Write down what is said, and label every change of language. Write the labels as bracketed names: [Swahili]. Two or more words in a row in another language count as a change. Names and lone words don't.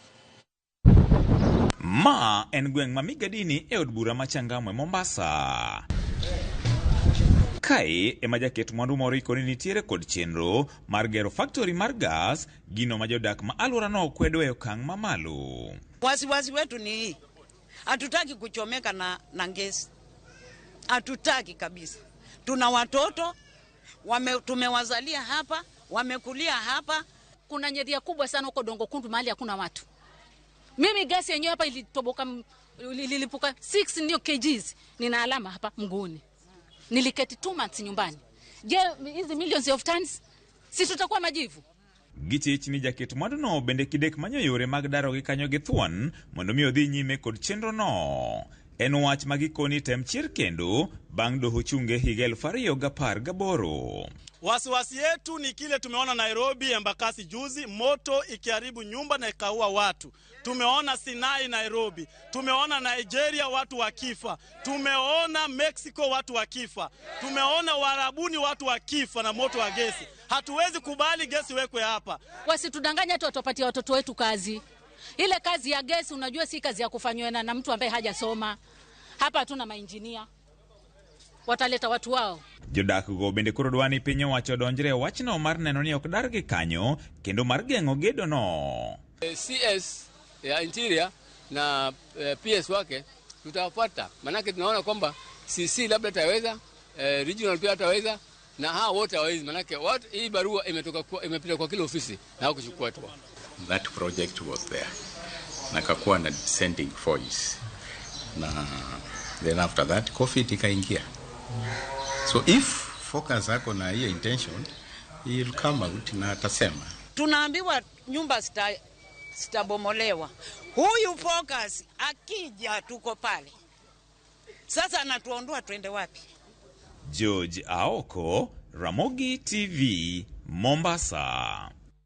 [Luo (Kenya and Tanzania)] Ma en gweng' ma Magadini e od bura ma Changamwe Mombasa. Kae ema jaket mwandu moro ikoni nitiere kod chenro mar gero factory mar gas, gino ma jodak ma alworano kwedo e okang' mamalo. [Swahili] Wasiwasi wetu ni hii. Hatutaki kuchomeka na gesi. Hatutaki kabisa. Tuna watoto tumewazalia hapa, wamekulia hapa. Kuna nyedhia kubwa sana huko Dongo Kundu mahali hakuna watu. Mimi gasi yenyewe hapa ililipuka 6 ndio kgs. Nina alama hapa mguuni. Niliketi 2 months nyumbani. Je, hizi [English] millions of tons [Swahili] si tutakuwa majivu? [Luo (Kenya and Tanzania)] Giche chini jaket mwandu no bende kidek manyo yore mag daro gi kanyo gi thuon mondo mi odhi nyime kod chenro no. En wach magikoni tem chir kendo bang' doho chunge higa 2018. [Swahili] Wasiwasi yetu ni kile tumeona Nairobi, Embakasi juzi, moto ikiharibu nyumba na ikaua watu. Tumeona Sinai Nairobi, tumeona Nigeria watu wakifa, tumeona Mexico watu wakifa, tumeona Warabuni watu wakifa na moto wa gesi. Hatuwezi kubali gesi wekwe hapa. Wasitudanganya tu watupatie watoto wetu kazi. Ile kazi ya gesi unajua si kazi ya kufanywa na mtu ambaye hajasoma. Hapa hatuna mainjinia. Wataleta watu wao. [Luo (Kenya and Tanzania)] Jodak go bende koro dwani piny owacho donjre wachno mar neno ni ok dar gi kanyo kendo mar geng'o gedo no. [Swahili] CS ya Interior na PS wake tutawafuata, manake tunaona kwamba CC labda taweza, regional pia taweza, na hao wote hawezi, manake hii barua imepita kwa kila ofisi na hao kuchukua tu. [English] That project was there. [Swahili] Nakakuwa na [English] dissenting voice. [Swahili] Na [English] then after that [Swahili] COVID ikaingia. [English] So if focus [Swahili] yako na hiyo intention, [English] he'll come out [Swahili] na atasema. Tunaambiwa nyumba sitabomolewa. Huyu focus akija tuko pale. Sasa anatuondoa twende wapi? George Aoko, Ramogi TV, Mombasa.